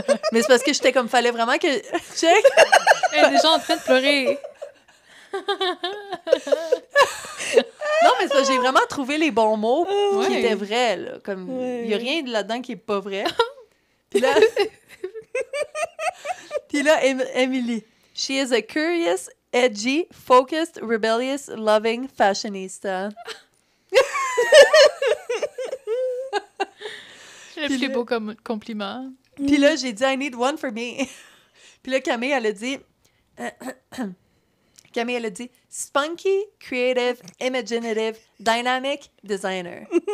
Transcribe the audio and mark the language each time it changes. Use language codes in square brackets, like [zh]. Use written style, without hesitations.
[fr] Mais c'est parce que j'étais comme, fallait vraiment que... Check! Elle est déjà en train de pleurer. Non, mais c'est parce que j'ai vraiment trouvé les bons mots qui Ouais. étaient vrais, là. Comme, Ouais. il y a rien là-dedans qui est pas vrai. Puis là... Puis là, Emily. [en] She is a curious, edgy, focused, rebellious, loving fashionista. [fr] C'est le plus beau compliment. Puis là, j'ai dit, [en] I need one for me. [fr] Puis là, Camille, elle a dit... Camille, elle a dit, [en] spunky, creative, imaginative, dynamic, designer.